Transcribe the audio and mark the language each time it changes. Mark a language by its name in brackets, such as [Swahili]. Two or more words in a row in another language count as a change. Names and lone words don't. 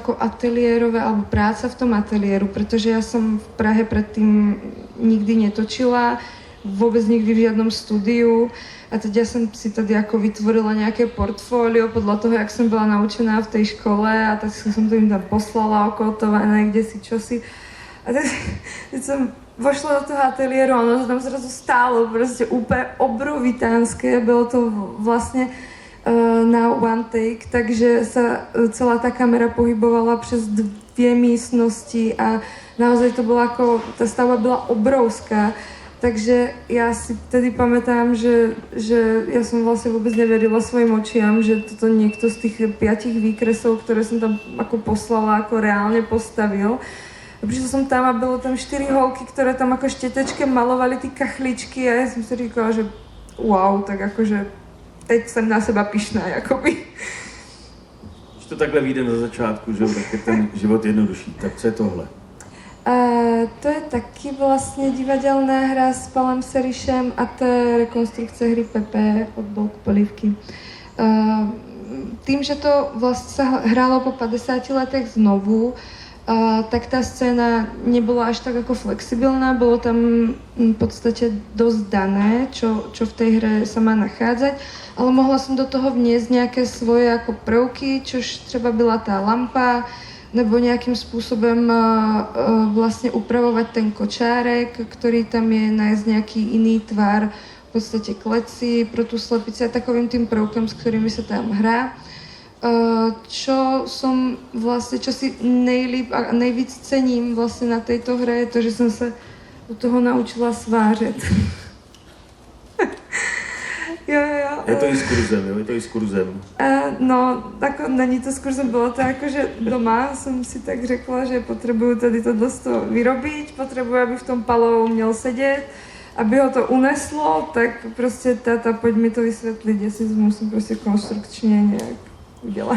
[Slovak] ako ateliérové alebo práca v tom ateliéru, pretože ja som v Prahe predtým nikdy netočila, vôbec nikdy v žiadnom studiu a teď ja som si tady ako vytvorila nejaké portfólio podľa toho, jak som bola naučená v tej škole a tak som to im tam poslala okotované, kde si čosi a teď som vošla do toho ateliéru a ono to tam zrazu stálo [Czech] prostě úplně [Slovak] obrovitánské. [Czech] Bylo to vlastně na [English] one take, [Slovak] takže sa celá tá kamera pohybovala [Czech] přes 2 místnosti [Slovak] a naozaj to bola ako, tá stavba byla obrovská. Takže ja si vtedy pamätám, že ja som vlastne vôbec neverila svojim očiam, že toto niekto z tých 5 výkresov, ktoré som tam ako poslala, ako reálne postavil. A prišla som tam a bylo tam 4 holky, ktoré tam ako štetečkem malovali ty kachličky a ja som si říkala, že wow, tak akože [Czech] teď jsem [Slovak] na seba pyšná, jakoby. [Czech] Když to takhle vyjde na začátku, že tak je ten život jednodušší, tak co je tohle? To je taky vlastně divadelná hra s Palem Serišem a to je rekonstrukce hry Pepe od Bolku Polívky. [Slovak] Tým, že to vlastně sa hrálo po 50 letech znovu, tak tá scéna nebola až tak ako flexibilná, bolo tam v podstate dosť dané, čo v tej hre sa má nachádzať, ale mohla som do toho vniesť nejaké svoje ako prvky, čož třeba byla tá lampa, nebo nejakým spôsobom vlastne upravovať ten kočárek, ktorý tam je, nájsť nejaký iný tvar, v podstate kleci pro tú slepici a takovým tým prvkom, s ktorými sa tam hrá. Čo som vlastne, čo si [Czech] nejlíp a nejvíc cením [Slovak] vlastne na tejto hre je to, že som sa do toho naučila svářet. [Czech] Jo. Je to i s kurzem, jo? Je to i s kurzem. No, jako není to s kurzem, bylo to jako, že doma jsem si tak řekla, že potřebuju tady tohle vyrobit, potřebuju, aby v tom Palo měl sedět, aby ho to uneslo, tak prostě táta, pojď mi to vysvětlit, jestli musím prostě konstrukčně nějak udělat.